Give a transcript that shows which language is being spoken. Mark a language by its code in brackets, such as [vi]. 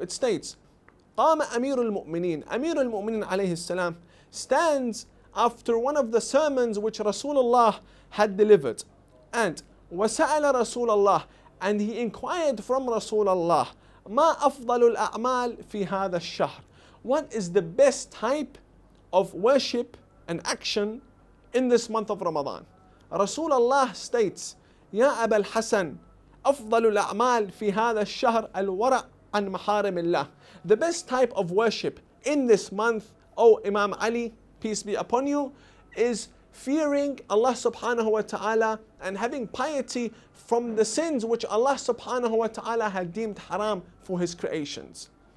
[en] It states, [ar] قام أمير المؤمنين, [en] Amir al-Mu'minin alayhi salam stands after one of the sermons which Rasulullah had delivered, and [ar] وسأل رسول الله, [en] and he inquired from Rasulullah, [ar] ما أفضل الأعمال في هذا الشهر, [en] what is the best type of worship and action in this month of Ramadan? Rasulullah states, [ar] يا أبا الحسن أفضل الأعمال في هذا الشهر الورع عن محارم الله. [en] The best type of worship in this month, O Imam Ali, peace be upon you, is fearing Allah subhanahu wa ta'ala and having piety from the sins which Allah subhanahu wa ta'ala had deemed haram for His creations.